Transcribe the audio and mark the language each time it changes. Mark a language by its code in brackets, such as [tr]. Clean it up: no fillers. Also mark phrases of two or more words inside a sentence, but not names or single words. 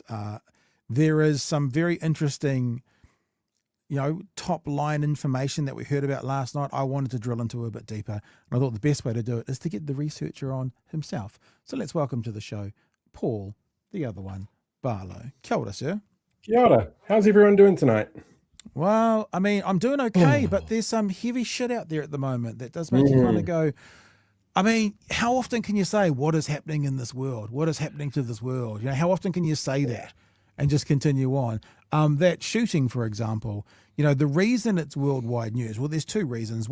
[en] There is some very interesting, top line information that we heard about last night. I wanted to drill into a bit deeper, and I thought the best way to do it is to get the researcher on himself. So let's welcome to the show, Paul, the other one, Barlow. [mi] Kia ora, sir. Kia ora. [en] How's everyone doing tonight? Well, I mean, I'm doing okay, but there's some heavy shit out there at the moment that does make you kind of go, I mean, how often can you say what is happening in this world? What is happening to this world? How often can you say that and just continue on? That shooting, for example, the reason it's worldwide news, well, there's two reasons.